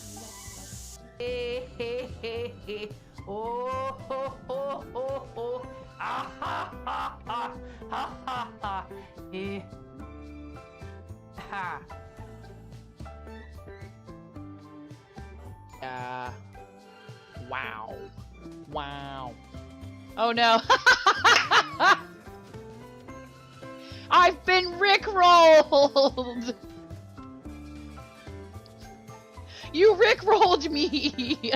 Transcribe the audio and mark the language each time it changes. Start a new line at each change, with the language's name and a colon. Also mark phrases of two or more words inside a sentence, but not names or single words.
English: Oh, ho, ho, ho, ho. Ah, ha, ha, ha, ha, ha, ha. Ha. Wow. Wow. Oh no. I've been rickrolled. You rickrolled me.